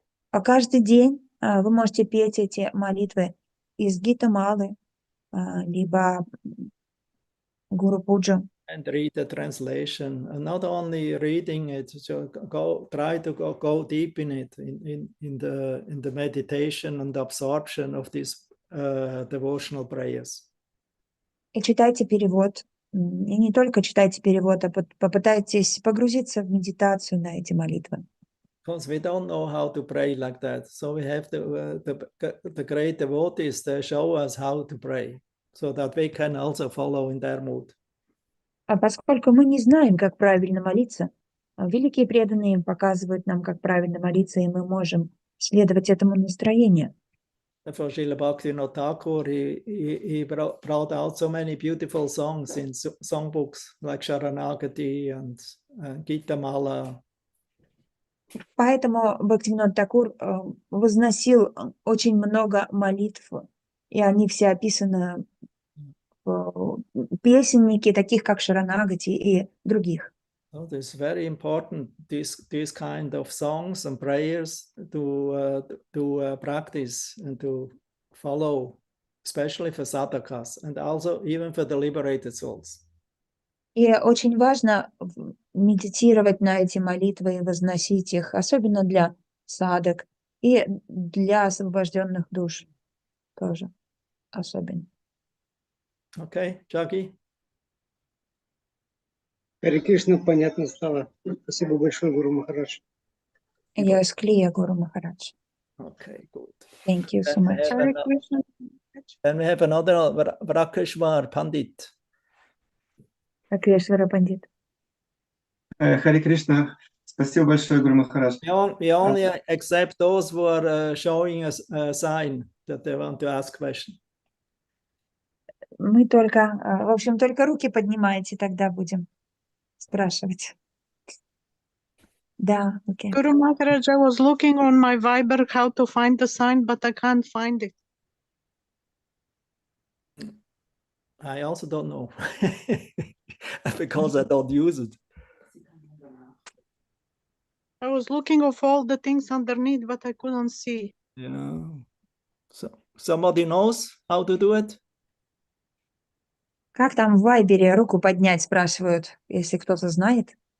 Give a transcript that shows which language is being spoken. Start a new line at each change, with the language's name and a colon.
Russian: А каждый день вы можете петь эти молитвы из Гита-малы, либо Гуру Пуджа.
English: And read the translation, and not only reading it, so try to go deep in it, in the meditation and absorption of these devotional prayers.
Russian: И читайте перевод. И не только читайте перевод, а попытайтесь погрузиться в медитацию на эти молитвы.
English: Because we don't know how to pray like that, so we have the great devotees to show us how to pray, so that we can also follow in their mood.
Russian: А поскольку мы не знаем, как правильно молиться, великие преданные показывают нам, как правильно молиться, и мы можем следовать этому настроению.
English: For Srila Bhaktivinoda Thakur, he brought out so many beautiful songs in songbooks like Sharanagati and Gita Mala.
Russian: Поэтому Бхактивинод Тхакур возносил очень много молитв, и они все описаны в песеннике, таких как Шаранагати и других.
English: So it's very important, these kind of songs and prayers to practice and to follow, especially for sadhakas and also even for the liberated souls.
Russian: И очень важно медитировать на эти молитвы и возносить их, особенно для садхак и для освобожденных душ тоже особенно.
English: Okay, Jackie?
Russian: Харе Кришна, понятно стало. Спасибо большое, Гуру Махарадж.
English: Yes, clear, Guru Maharaj. Okay, good. Thank you so much. Then we have another Vrakeshwar Pandit.
Russian: Акрешвара Пандит. Харе Кришна. Спасибо большое, Гуру Махарадж.
English: We only accept those who are showing us a sign that they want to ask question.
Russian: Мы только, в общем, только руки поднимайте, тогда будем спрашивать. Да, окей.
English: Guru Maharaj, I was looking on my Viber how to find the sign, but I can't find it. I also don't know because I don't use it. I was looking of all the things underneath, but I couldn't see. Yeah. So, somebody knows how to do it?
Russian: Как там в Вайбере руку поднять, спрашивают, если кто-то знает?